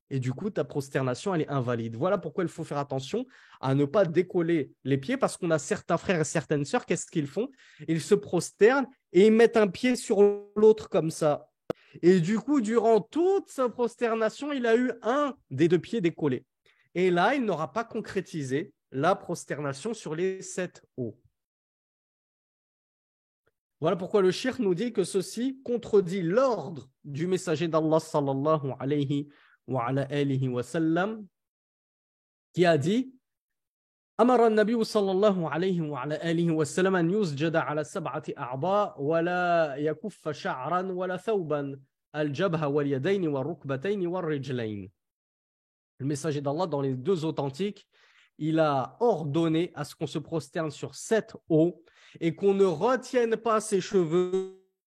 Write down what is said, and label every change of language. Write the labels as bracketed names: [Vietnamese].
[French] Et du coup, ta prosternation, elle est invalide. Voilà pourquoi il faut faire attention à ne pas décoller les pieds, parce qu'on a certains frères et certaines sœurs, qu'est-ce qu'ils font? Ils se prosternent et ils mettent un pied sur l'autre comme ça. Et du coup, durant toute sa prosternation, il a eu un des deux pieds décollés. Et là, il n'aura pas concrétisé la prosternation sur les 7 hauts. Voilà pourquoi le shirk nous dit que ceci contredit l'ordre du messager d'Allah sallallahu alayhi wa sallam qui a dit [Arabic] أمر النبي صلى الله عليه وعلى آله وسلم أن يسجد على 7 أعضاء ولا يكف شعرا ولا ثوبا الجبهة واليدين والركبتين والرجلين. [French] Le messager d'Allah dans les deux authentiques, il a ordonné à ce qu'on se prosterne sur 7 os et qu'on ne retienne pas ses cheveux